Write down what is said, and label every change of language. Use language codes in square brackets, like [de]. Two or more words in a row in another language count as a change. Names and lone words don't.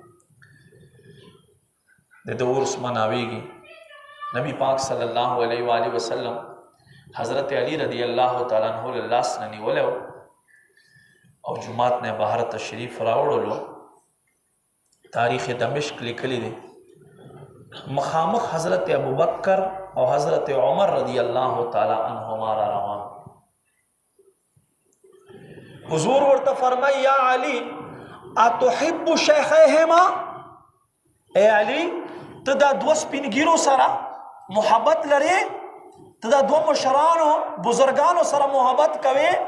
[ps] د دورس مناویږي نبی پاک [ar] صلی الله علیه و آله وسلم [ps] حضرت علی [ar] رضی الله تعالی عنہ [ps] لاس نه نیولو او جمعات نه بهر تشریف راوړلو تاریخ دمشق لیکلی دی مخامخ حضرت ابو بکر او حضرت عمر [ar] رضی اللہ تعالی عنہما [ps] را روان حضور ورته فرمای [ar] یا علی اتحب شیخیهما [ps] اے علی ته دا دو سپینګیرو سره محبت لري ته دا دو مشرانو بزرگانو سره محبت کوي